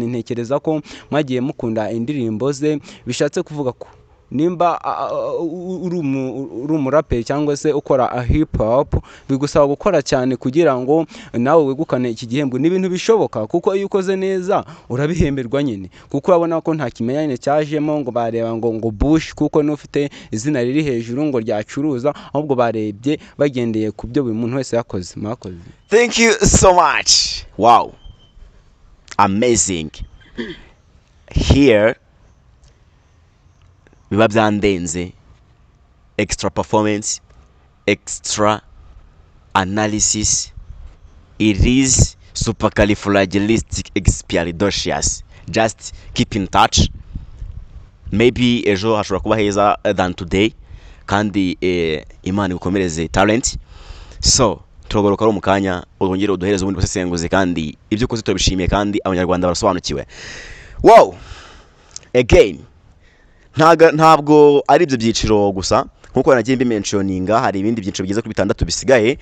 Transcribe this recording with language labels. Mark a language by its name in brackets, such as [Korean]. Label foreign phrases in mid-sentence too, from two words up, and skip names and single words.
[Kinyarwanda] Ntekereza ko mwagiye mukunda indirimbo ze, bishatse kuvuga ko nimba uri umuraperi cyangwa se ukora [English] hip hop [Kinyarwanda] bigusaba gukora cyane kugira ngo nawe wegukane iki gihembo. Ni ibintu bishoboka, kuko iyo ukoze neza urabihemberwa nyine, kuko urabona ko nta kimenyane cyajemo ngo bareba ngo Bush kuko n'ufite izina riri hejuru ngo ryacuruza, ahubwo barebye bagendeye ku byo buri muntu wese yakoze. Mwakoze. [English] Thank you so much. Wow, amazing. [Kinyarwanda] Here biba byandenze, [English] extra performance, extra analysis, it is supercalifragilisticexpialidocious. Just keep in touch, maybe [Kinyarwanda] ejo hashobora kuba heza [English] than today, [Kinyarwanda] kandi Imana igukomereze talent. So turagoroka ari umukanya urongere uduhereze ubundi busesenguzi, kandi ibyo ukoze turabishimiye kandi abanyarwanda barasobanukiwe. Wow, again ntabwo ari ibyo byiciro gusa, nkuko nagiye mbimentioninga hari ibindi byiciro bigeze kuri 6 bisigaye.